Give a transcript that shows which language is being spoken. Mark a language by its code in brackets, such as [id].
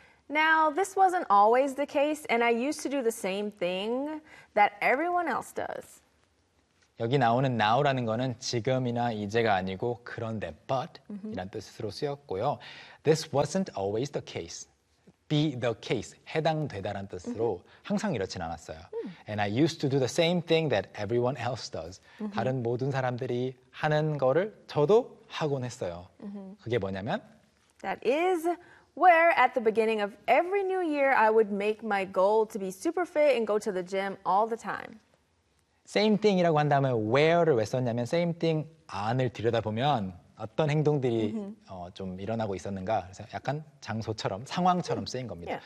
[en] Now, this wasn't always the case, and I used to do the same thing that everyone else does. [ko] 여기 나오는 now라는 거는 지금이나 이제가 아니고 그런데 but 이란 뜻으로 쓰였고요. [en] This wasn't always the case. Be the case. [ko] 해당되다란 뜻으로 항상 이렇진 않았어요. [en] And I used to do the same thing that everyone else does. [ko] 다른 모든 사람들이 하는 거를 저도 하곤 했어요. 그게 뭐냐면 [en] That is where at the beginning of every new year I would make my goal to be super fit and go to the gym all the time. [ko] Same thing이라고 한 다음에 where를 왜 썼냐면 same thing 안을 들여다보면 어떤 행동들이 좀 일어나고 있었는가 그래서 약간 장소처럼 상황처럼 쓰인 겁니다.